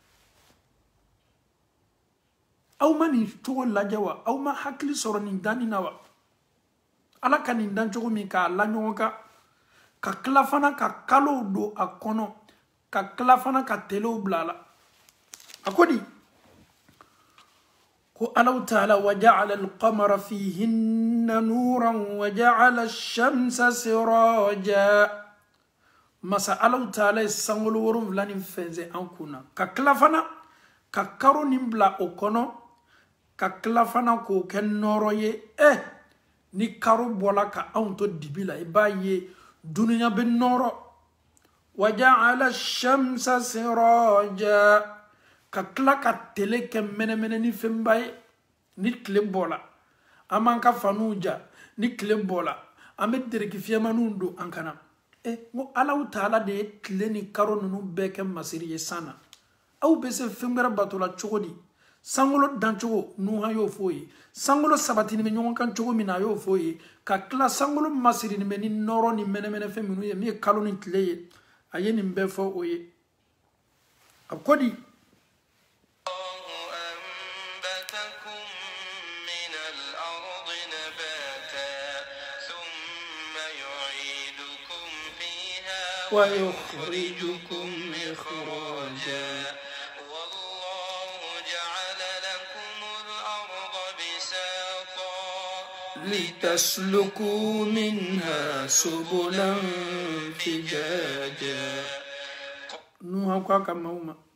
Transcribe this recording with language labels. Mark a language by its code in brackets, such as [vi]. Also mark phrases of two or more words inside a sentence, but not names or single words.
[bm] aw ma nin cogo lajɛ wa aw ma hakili sɔrɔ nin danni na wa ala ka nin dan cogo min k'a la ɲɔgɔn kan ka tila fana ka kalow don a kɔnɔ ka tila fana ka telew bila a la a ko di ko alaw taala [ar] وجعل القمر فيهن نورا وجعل الشمس سراجا [bm] masa alaw taala ye sankolo 7 ni fɛnsɛn an kunna ka tila fana ka karo nin bila o kɔnɔ ka tila fana k'o kɛ nɔɔrɔ ye ni karo bɔla ka anw to dibi la i b'a ye duniya bɛ nɔɔrɔ [ar] وجعل الشمس سراجا [bm] ka tila ka tele kɛ mɛnɛmɛnɛ ni fɛnba ye ni tile bɔla an b'an ka faniw ja ni tile bɔla an bɛ dereki fiyɛmaniw don an kana ngo alaw taala de ye tile ni karo ninnu bɛɛ kɛ masiri ye san na aw bɛ se fɛn wɛrɛ bato la cogo di sankolo dancogo nuhan y'o fɔ ye sankolo sabatinin bɛ ɲɔgɔn kan cogo min na a y'o fɔ ye ka tila sankolo masirinin bɛ ni nɔrɔ ni mɛnɛmɛnɛ fɛn minnu ye min ye kalo ni tile ye a ye nin bɛɛ fɔ o ye a ko di [ar] ويخرجكم إخراجا والله جعل لكم الأرض بساطا لتسلكوا منها سبلا فجاجا نوها كاكا موما